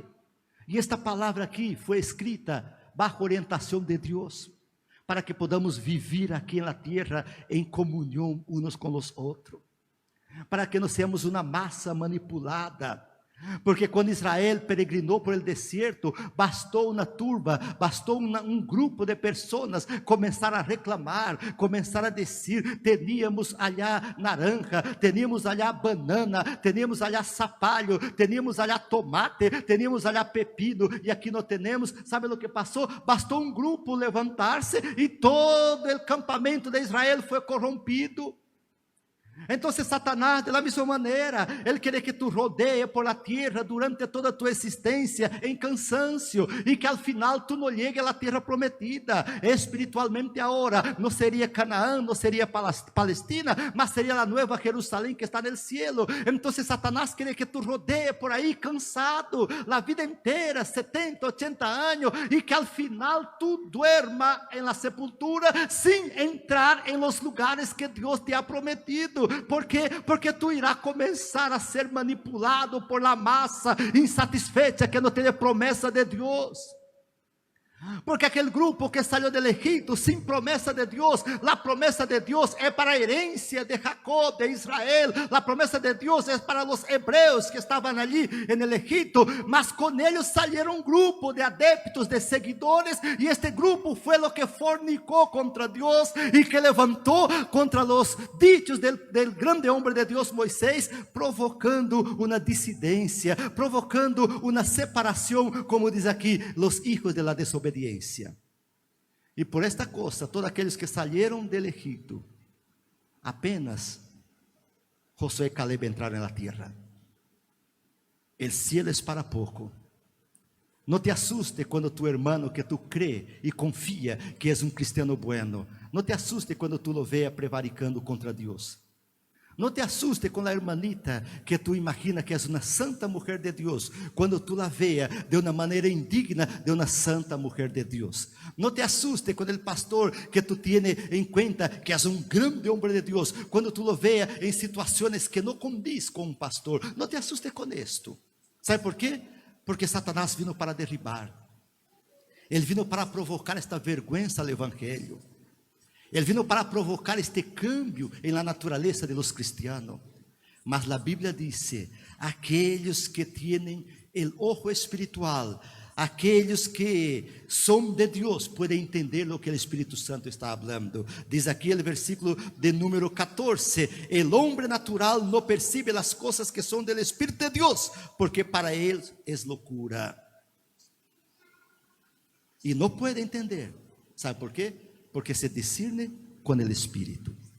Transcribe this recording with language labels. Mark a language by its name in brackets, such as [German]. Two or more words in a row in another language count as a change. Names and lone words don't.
[Portuguese] E esta palavra aqui foi escrita bajo orientação de Deus, para que podamos viver aqui na terra em comunhão uns com os outros, para que não seamos uma massa manipulada. Porque quando Israel peregrinou por el deserto, bastou uma turba, bastou um grupo de pessoas começar a reclamar, começar a dizer: [Spanish] teníamos allá naranja, teníamos allá banana, teníamos allá sapalho, teníamos allá tomate, teníamos allá pepino, [Portuguese] e aqui não temos. Sabe o que passou? Bastou um grupo levantar-se e todo o campamento de Israel foi corrompido. Então Satanás, [Spanish] de la misma [Portuguese] maneira, ele quer que tu rodeie por la terra durante toda a tua existência em cansancio, e que [Spanish] al final [Portuguese] tu não llegue à terra prometida. Espiritualmente agora, não seria Canaã, não seria Palestina, mas seria a nova Jerusalém que está no cielo. Então Satanás quer que tu rodeie por aí cansado, a vida inteira, 70, 80 anos, e que [Spanish] al final [Portuguese] tu duerma em la sepultura, sem entrar em los lugares que Deus [Spanish] te ha prometido. [Portuguese] Por quê? Porque tu irá começar a ser manipulado por la massa insatisfeita que não tem promessa de Deus. Porque aquele grupo que saiu do Egito sem promessa de Deus, a promessa de Deus é para a herência de Jacob, de Israel. A promessa de Deus é para os hebreus que estavam ali no Egito. Mas com eles saíram um grupo de adeptos, de seguidores, e este grupo foi o que fornicou contra Deus e que levantou contra os [Spanish] dichos del [Portuguese] grande homem de Deus Moisés, provocando uma dissidência, provocando uma separação, como diz aqui, os [Spanish] hijos de la [Portuguese] desobediência. E por esta coisa, todos aqueles que saíram do Egito, apenas Josué e Caleb entraram na terra. O cielo é para pouco. Não te assuste quando tu hermano que tu crê e confia que és um [Spanish] cristiano bueno. [Portuguese] Não te assuste quando tu [Spanish] lo veas [Portuguese] prevaricando contra Deus. Não te assuste com a hermanita que tu imagina que és uma santa mulher de Deus, quando tu [Spanish] la vea [Portuguese] de uma maneira indigna de uma santa mulher de Deus. Não te assuste com o pastor que tu tiene em conta que és um grande homem de Deus, quando tu [Spanish] lo vea [Portuguese] em situações que não condiz com um pastor. Não te assuste com isto. Sabe por quê? Porque Satanás vino para derribar. Ele vino para provocar esta vergüenza ao evangelho. Ele vino para provocar este cambio em [Spanish] la naturaleza de los cristianos. [Portuguese] Mas a Bíblia diz: aqueles que têm o ojo espiritual, aqueles que são de Deus, podem entender o que o Espírito Santo está falando. Diz aqui o versículo de número 14: [Spanish] el hombre natural [Portuguese] não percibe as coisas que são do Espírito de Deus, porque para ele é loucura. E não pode entender. ¿Sabe por quê? Porque se discerne com o Espírito.